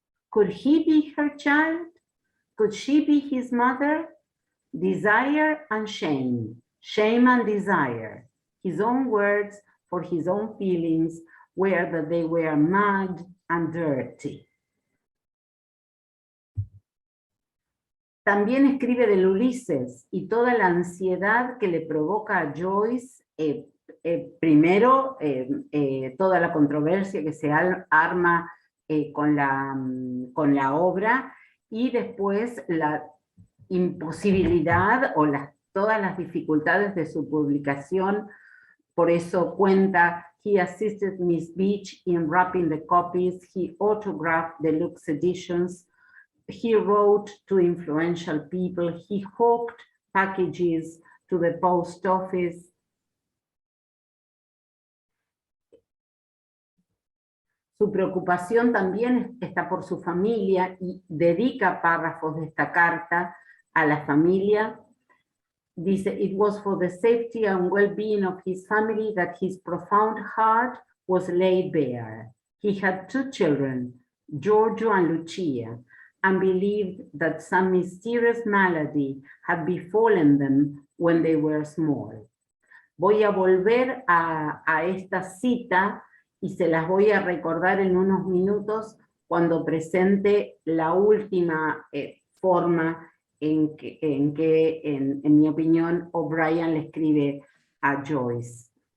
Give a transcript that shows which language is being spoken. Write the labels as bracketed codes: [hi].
[en] Could he be her child? Could she be his mother? Desire and shame, shame and desire. His own words for his own feelings were that they were mad and dirty. [es] También escribe del Ulises y toda la ansiedad que le provoca a Joyce, primero toda la controversia que se arma con la obra, y después la imposibilidad o todas las dificultades de su publicación. Por eso cuenta [en] He assisted Miss Beach in wrapping the copies. He autographed deluxe editions. He wrote to influential people. He hawked packages to the post office. [es] Su preocupación también está por su familia y dedica párrafos de esta carta a la familia. Dice, [en] it was for the safety and well-being of his family that his profound heart was laid bare. He had 2 children, Giorgio and Lucia, and believed that some mysterious malady had befallen them when they were small. [es] Voy a volver a esta cita y se las voy a recordar en unos minutos cuando presente la última forma en mi opinión, O'Brien le escribe a Joyce.